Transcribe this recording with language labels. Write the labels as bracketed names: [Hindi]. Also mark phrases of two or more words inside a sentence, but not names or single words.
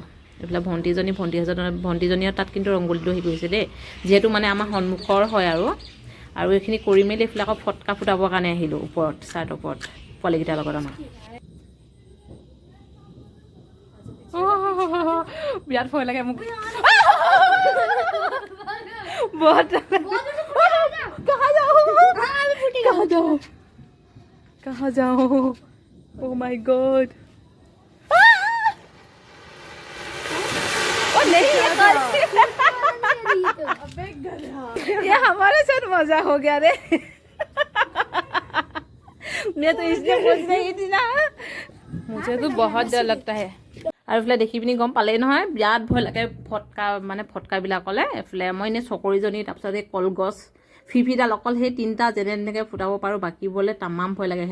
[Assamese] এইফালে ভণ্টিজনীয়ে তাত কিন্তু ৰংগলীটো হেৰি কৰিছে দেই, যিহেতু মানে আমাৰ সন্মুখৰ হয় আৰু এইখিনি কৰি মেলি এইফালে আকৌ ফটকা ফুটাবৰ কাৰণে আহিলোঁ ওপৰত, চাৰ্টৰ ওপৰত পোৱালীকেইটাৰ লগত আমাৰ। বিৰাট ভয় লাগে মোক। [Hindi] कहाँ जाओ? [English] Oh my God! [Hindi] नहीं ये हमारे साथ मजा हो गया रे। मैं तो इसलिए पूछ रही थी ना, मुझे तो बहुत डर लगता है। [Assamese] আৰু এইফালে দেখি পিনি গম পালেই নহয়, বিৰাট ভয় লাগে ফটকাবিলাকলে। এইফালে মই এনেই চকৰিজনী, তাৰপিছত এই কলগছ, ফিফিডাল, অকল সেই তিনিটা যেনেকৈ ফুটাব পাৰোঁ, বাকীবোৰলৈ তামাম ভয় লাগে।